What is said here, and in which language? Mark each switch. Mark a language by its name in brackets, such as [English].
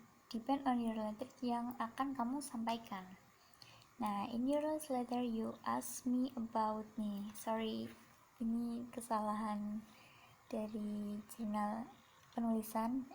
[English] Depend on your letter [Indonesian] yang akan kamu sampaikan. [English] Nah, in your last letter you ask me about me. [Indonesian] Sorry, ini kesalahan dari jurnal penulisan.